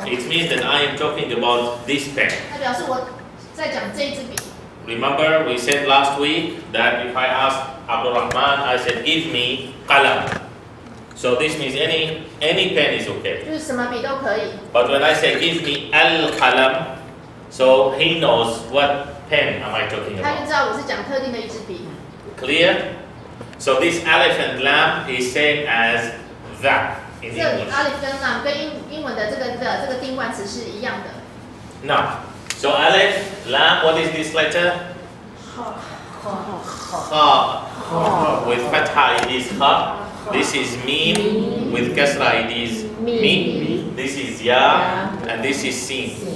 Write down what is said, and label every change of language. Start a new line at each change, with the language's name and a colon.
English: it means that I am talking about this pen.
Chinese: 它表示我在讲这一支笔。
English: Remember we said last week that if I asked Abdul Rahman, I said give me qalam. So this means any pen is okay.
Chinese: 就是什么笔都可以。
English: But when I say give me al-qalam, so he knows what pen am I talking
Chinese: 他就
English: about.
Chinese: 知道我是讲特定的一支笔。
English: Clear? So this alif and lam is same as that in
Chinese: 这
English: English.
Chinese: alif 跟 lam 跟英文的这个定冠词是一样的。
English: Now, so alif, lam, what is this letter? Kha. With fatha it is kha. This is mim. With kasra it is mi. This is ya. And this is sin.